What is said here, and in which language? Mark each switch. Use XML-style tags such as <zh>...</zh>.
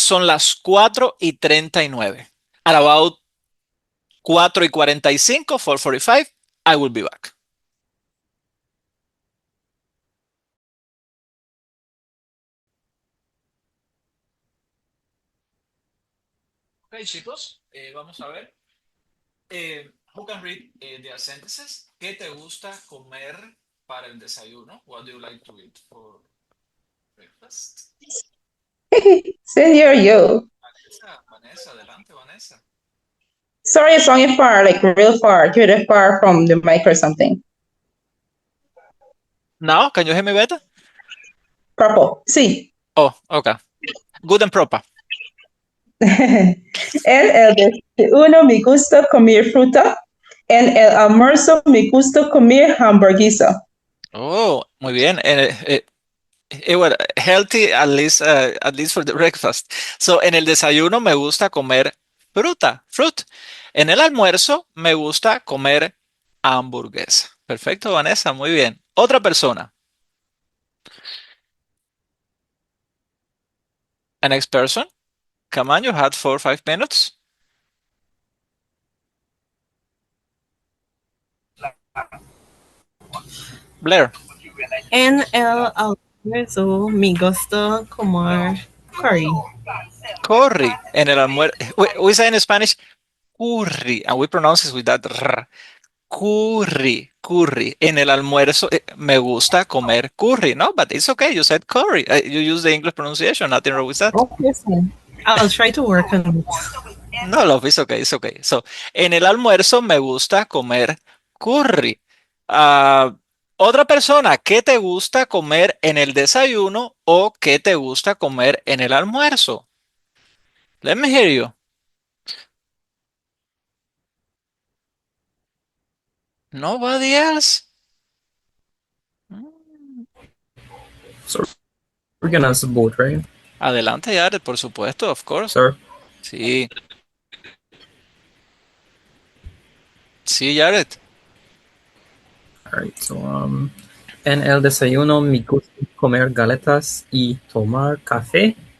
<es>Son las 4:39.</es> <en>At about 4:45, 4:45, I will be back.</en> <es>Ok, chicos, vamos a ver.</es> <en>Who can read their sentences?</en> <es>¿Qué te gusta comer para el desayuno?</es> <en>What do you like to eat for breakfast? Senior you.</en> <es>Vanessa, adelante, Vanessa.</es> <en>Sorry, it's on far, like real far. You're that far from the mic or something. Now, can you hear me better? Purple. Sí. Oh, okay. Good and proper.</en> <es>El desayuno me gusta comer fruta. En el almuerzo me gusta comer hamburguesa. Oh, muy bien.</es> <en>Well, healthy at least for the breakfast.</en> <es>So, en el desayuno me gusta comer fruit. En el almuerzo me gusta comer hamburguesa. Perfecto, Vanessa, muy bien. Otra persona.</es> <en>A next person. Come on, you had 4 or 5 minutes. Blair.</en> <es>En el almuerzo me gusta comer curry. Curry. En el almuerzo.</es> <en>We say in Spanish curry, and we pronounce it with that r. Curry.</en> <es>En el almuerzo me gusta comer curry, no?</es> <en>But it's okay. You said curry. You use the English pronunciation. Nothing wrong with that. Okay, so I'll try to work on it. No, love, it's okay. It's okay.</en> <es>So, en el almuerzo me gusta comer curry. Ah, otra persona, ¿qué te gusta comer en el desayuno o qué te gusta comer en el almuerzo?</es> <en>Let me hear you. Nobody else? Mm. So we're gonna answer both, right?</en> <es>Adelante, Jared, por supuesto,</es> <en>of course. Sir?</en> <es>Sí. Sí, Jared. Alright, so en el desayuno me gusta comer galetas y tomar café.</es>